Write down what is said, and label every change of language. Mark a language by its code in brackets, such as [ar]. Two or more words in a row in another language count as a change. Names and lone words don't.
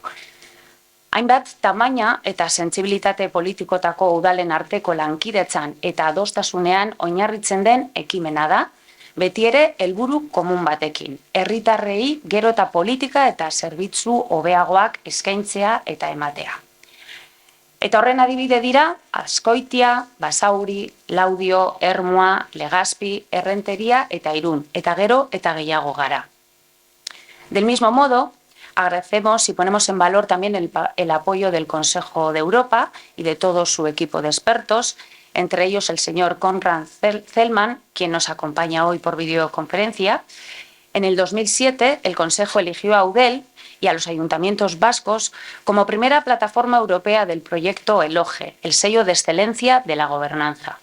[eu] Hainbat tamaina eta sentsibilitate politikotako udalen arteko lankidetzan eta adostasunean oinarritzen den ekimena da, beti ere helburu komun batekin, herritarrei gero eta politika eta zerbitzu hobeagoak eskaintzea eta ematea. Eta horren adibide dira, Azkoitia, Basauri, Laudio, Ermua, Legazpi, Errenteria eta Irun, eta gero eta gehiago gara. [es] Del mismo modo, agradecemos y ponemos en valor también el apoyo del Consejo de Europa y de todo su equipo de expertos, entre ellos el señor Konrad Zellmann, quien nos acompaña hoy por videoconferencia. En el 2007, el Consejo eligió a Eudel y a los ayuntamientos vascos como primera plataforma europea del proyecto ELOGE, el sello de excelencia de la gobernanza.